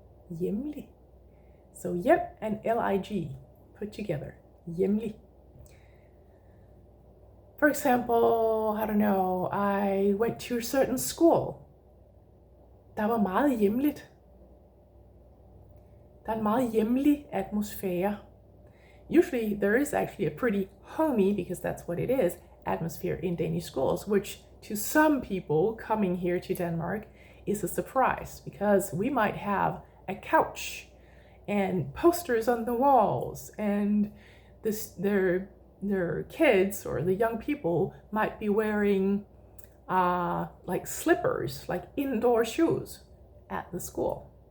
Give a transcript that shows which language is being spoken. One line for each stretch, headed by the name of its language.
English: Hjemlig. So hjem and lig put together, hjemlig. For example, I don't know, I went to a certain school.
Danish: Der var meget hjemligt. Der er en meget hjemlig atmosfære.
English: Usually there is actually a pretty homey, because that's what it is, atmosphere in Danish schools, which to some people coming here to Denmark is a surprise, because we might have a couch and posters on the walls, and their kids or the young people might be wearing like slippers, like indoor shoes at the school.